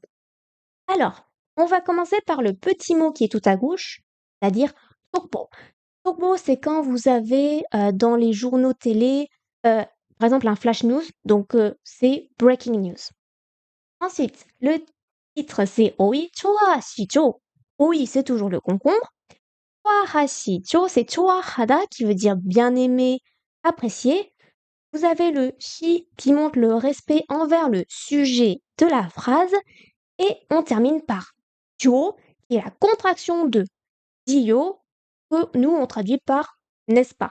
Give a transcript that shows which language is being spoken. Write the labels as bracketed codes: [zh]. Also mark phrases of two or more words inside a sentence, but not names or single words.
[fr] Alors, on va commencer par le petit mot qui est tout à gauche, c'est-à-dire 속보. 속보, c'est quand vous avez dans les journaux télé, par exemple un [en] flash news, [fr] donc c'est [en] breaking news. [fr] Ensuite, le titre c'est [ko] 오이 좋아하시죠. [fr] 오이, c'est toujours le concombre. 좋아하시죠, c'est 좋아하다 qui veut dire bien aimer, apprécier. Vous avez le shi qui montre le respect envers le sujet de la phrase. Et on termine par dio, qui est la contraction de dio, que nous on traduit par n'est-ce pas.